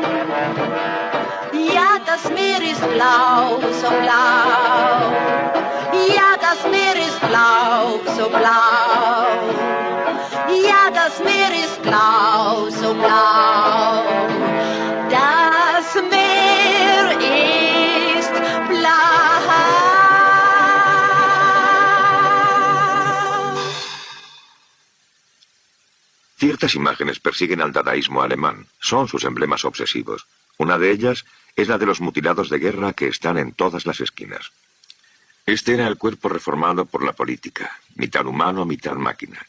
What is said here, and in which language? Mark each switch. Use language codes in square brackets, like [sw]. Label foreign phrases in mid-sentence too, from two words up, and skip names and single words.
[de] Ja, das Meer ist blau, so blau. Ja, das Meer ist blau, so blau. Ja, das Meer ist blau, so blau. Das Meer ist blau. [es] Ciertas imágenes persiguen al dadaísmo alemán. Son sus emblemas obsesivos. Una de ellas es la de los mutilados de guerra que están en todas las esquinas. Este era el cuerpo reformado por la política, mitad humano, mitad máquina.